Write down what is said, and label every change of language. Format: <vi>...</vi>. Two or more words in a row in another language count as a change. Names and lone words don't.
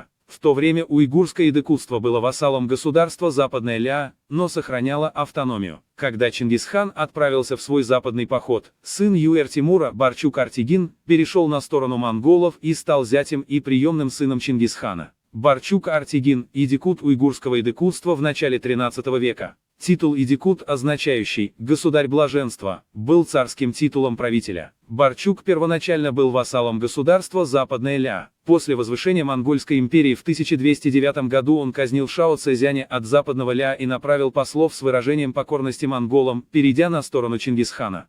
<ru>В то время уйгурское идыкутство было вассалом государства Западное Ля, но сохраняло автономию. Когда Чингисхан отправился в свой западный поход, сын Юэр Тимура, Барчук-Артигин, перешел на сторону монголов и стал зятем и приемным сыном Чингисхана. Барчук-Артигин – идикут уйгурского идыкутства в начале XIII века. Титул идикут, означающий «государь блаженства», был царским титулом правителя. Барчук первоначально был вассалом государства Западное Ля. После возвышения Монгольской империи в 1209 году он казнил Шао Цзяня от Западного Ля и направил послов с выражением покорности монголам, перейдя на сторону Чингисхана.</ru>